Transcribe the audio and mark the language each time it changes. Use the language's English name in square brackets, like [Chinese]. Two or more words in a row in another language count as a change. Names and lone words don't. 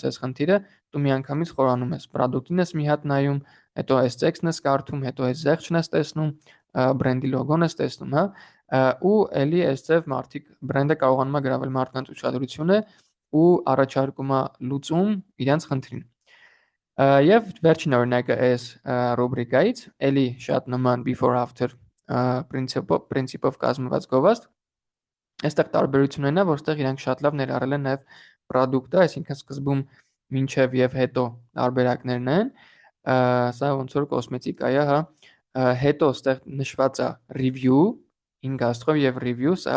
[Armenian] այս խնդիրը, դու միանգամից խորանում ես։ Պրոդուկտին ես մի հատ նայում, հետո այս տեքստն ես կարդում, հետո այս զեղչն ես տեսնում, բրենդի լոգոն ես տեսնում, հա, ու ելի այստեղ մարդիկ բրենդը կարողանում է գրավել մարդկանց ուշադրությունը ու առաջարկում է լուծում իրենց խնդրին։ Եվ վերջին օրինակը այս ռուբրիկայից, ելի շատ նման [English] before after principle- [Armenian] ով կազմված գովազդ, այստեղ տարբերությունն է, որ այստեղ իրանք շատ լավ ներառել են նաև product-ը, այսինքն սկզբում մինչև եւ հետո տարբերակներն են, սա ոնց որ կոսմետիկա է, հա, հետո այստեղ նշված է review 5 աստղով եւ review, սա